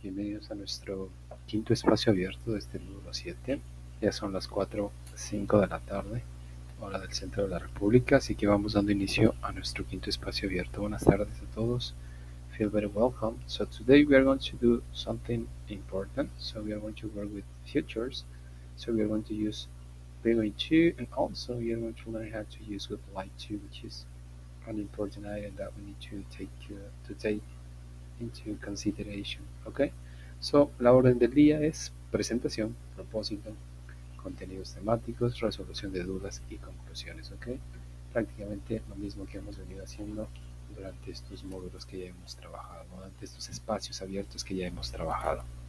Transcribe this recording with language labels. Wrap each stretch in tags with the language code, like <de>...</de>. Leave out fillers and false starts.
<es>Bienvenidos a nuestro quinto espacio abierto de este módulo 7. Ya son las 4:05 de la tarde, hora del centro de la República, así que vamos dando inicio a nuestro quinto espacio abierto. Buenas tardes a todos.</es> <en>Feel very welcome. So today we are going to do something important. So we are going to work with futures. So we are going to use be going to, and also we are going to learn how to use would like to, which is an important item that we need to take into consideration. ¿Ok?</en> <es>So, la orden del día es presentación, propósito, contenidos temáticos, resolución de dudas y conclusiones. ¿Ok? Prácticamente lo mismo que hemos venido haciendo durante estos módulos que ya hemos trabajado, durante estos espacios abiertos que ya hemos trabajado.</es>